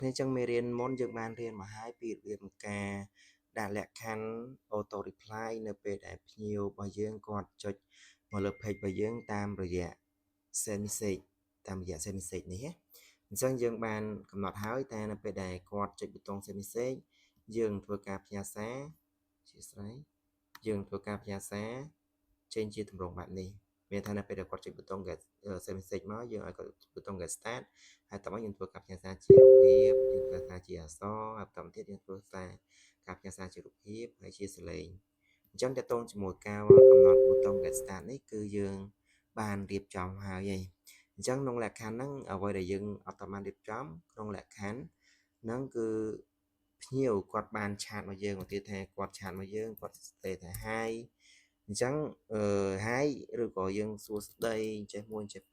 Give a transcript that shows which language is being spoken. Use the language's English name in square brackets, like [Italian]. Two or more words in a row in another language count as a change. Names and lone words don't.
[Khmer] នេះចឹងមេរៀនមុនយើងបានរៀនមកហើយពីរបៀបការដាក់លក្ខខណ្ឌ [English] auto reply [Khmer] នៅពេលដែលភ្ញៀវរបស់យើងគាត់ចុចមកលើ page របស់យើងតាមរយៈ [English] send message [Khmer] នេះអញ្ចឹងយើងបានកំណត់ហើយតែនៅពេលដែលគាត់ចុចប៊ូតុង [English] send message [Khmer] យើងធ្វើការផ្ញើសារអធ្យាស្រ័យយើងធ្វើការផ្ញើសារចេញជាទម្រង់បែបនេះមានថានៅពេលដែលគាត់ចុចប៊ូតុង [English] get send message [Khmer] មកយើងឲ្យគាត់ប៊ូតុង [English] get start [Khmer] ហើយតោះមកយើងធ្វើការផ្ញើសារជារូបភាពយើងធ្វើការជាអក្សរហើយបន្តទៀតយើងធ្វើសារការផ្ញើសារជារូបភាពហើយជាសលេងអញ្ចឹងតើតងជាមួយការកំណត់ប៊ូតុង [English] get start [Khmer] នេះគឺយើងបានរៀបចំហើយអញ្ចឹង ក្នុងលក្ខខណ្ឌហ្នឹងអ្វីដែលយើងអត់បានរៀបចំក្នុងលក្ខខណ្ឌហ្នឹងគឺភ្ញៀវគាត់បានឆាតមកយើងឧទាហរណ៍ថាគាត់ឆាតមកយើងគាត់ស្ទេថា Hi អញ្ចឹងHi ឬក៏យើងសួស្ដីចេះ1ចេះ